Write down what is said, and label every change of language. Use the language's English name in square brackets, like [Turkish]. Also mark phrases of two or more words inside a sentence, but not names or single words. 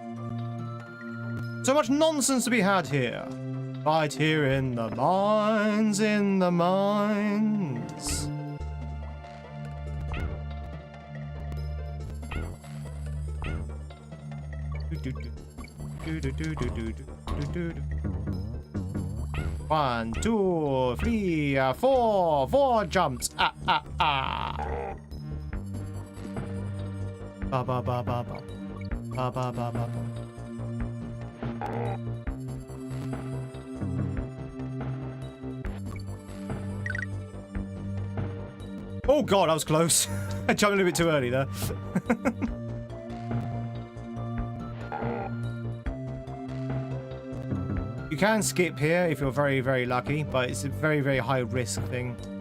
[English] So much nonsense to be had here. Right here in the mines, in the mines. One, two, three, four jumps. Ah, ah, ah. Ba ba ba ba ba. Ba ba ba ba ba. Oh god, I was close. I jumped in a bit too early there. You can skip here if you're very, very lucky, but it's a very, very high risk thing.